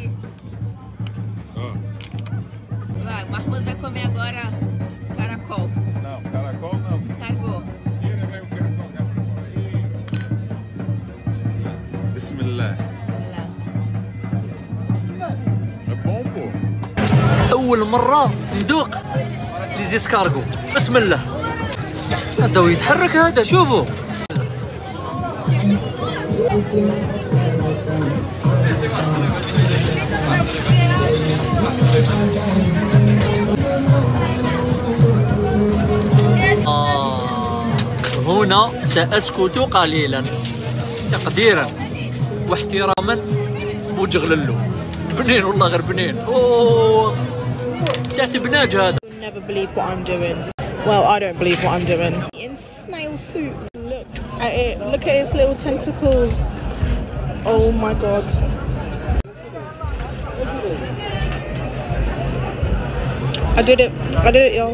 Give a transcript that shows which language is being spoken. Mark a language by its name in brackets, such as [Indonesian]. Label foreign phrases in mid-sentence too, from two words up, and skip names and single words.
[Portuguese] Ó. Vai, o Marcos vai comer agora caracol. Não, caracol não. Escargot. Bismillah. É bom, pô. [Arabic] أول مرة ندوق ليزيسكارغو. بسم الله. هذا ويتحرك هذا شوفوا. هنا سأسكت قليلا تقديرا واحتراما وجغللو. بنين والله غير بنين. اوه تحت بناج هذا. [English] You'll never believe what I'm doing. Well, I don't believe what I'm doing. Eating snail soup. Look at it. Look at its little tentacles. Oh my god. I did it, y'all.